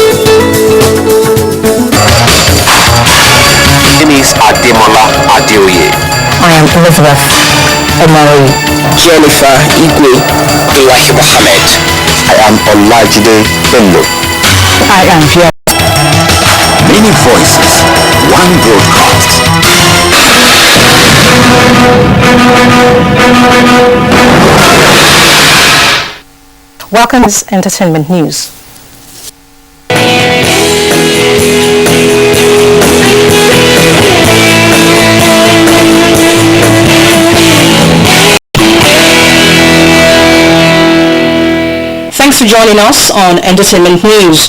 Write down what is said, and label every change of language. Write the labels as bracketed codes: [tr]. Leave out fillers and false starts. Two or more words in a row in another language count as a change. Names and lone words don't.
[en] My name is Ademola Adeoye. I am Elizabeth Omari. Jennifer Igwe. Ilahi Mohammed. I am Olajide Bello. I am Fiona. Many voices, one broadcast. Welcome to Entertainment News. Thanks for joining us on Entertainment News.